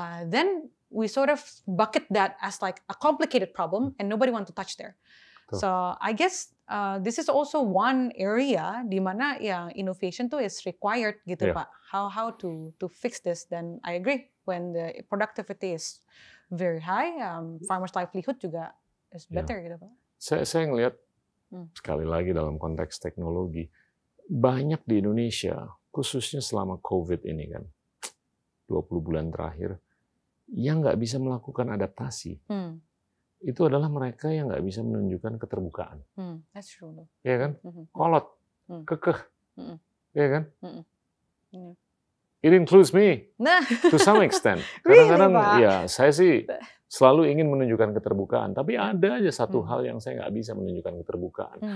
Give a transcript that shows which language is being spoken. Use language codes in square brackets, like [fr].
[en] Then we sort of bucket that as like a complicated problem and nobody want to touch there. So I guess this is also one area [id] di mana yang [en] innovation tuh is required gitu Pak. How to fix this. Dan I agree when the productivity is very high, farmers livelihood juga is better gitu Pak. [id] Saya ngelihat sekali lagi dalam konteks teknologi, banyak di Indonesia khususnya selama COVID ini kan 20 bulan terakhir yang nggak bisa melakukan adaptasi. Itu adalah mereka yang nggak bisa menunjukkan keterbukaan. [en] That's true. [id] Ya kan? Kolot, kekeh, ya kan? [en] It includes me to some extent. [id] Kadang-kadang ya saya sih selalu ingin menunjukkan keterbukaan, tapi ada aja satu hal yang saya nggak bisa menunjukkan keterbukaan.